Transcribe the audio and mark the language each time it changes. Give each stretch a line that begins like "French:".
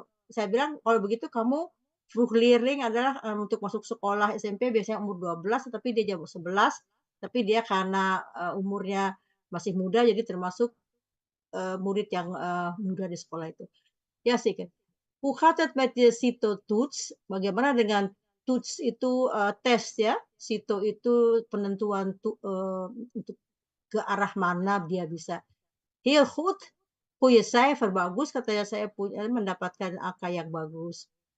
Indonesian: Saya bilang, kalau begitu kamu vroegleerling adalah untuk masuk sekolah SMP biasanya umur 12, tapi dia jawab 11. Tapi dia karena umurnya masih muda, jadi termasuk murid yang muda di sekolah itu. Ya sih kan.
Dutch: Hoe gaat het met je CITO-toets?
Indonesian: Bagaimana dengan toets itu tes ya? CITO itu penentuan untuk ke arah mana dia bisa.
Dutch: Heel goed. Goeie cijfer,
Indonesian: bagus. Katanya saya mendapatkan angka yang bagus.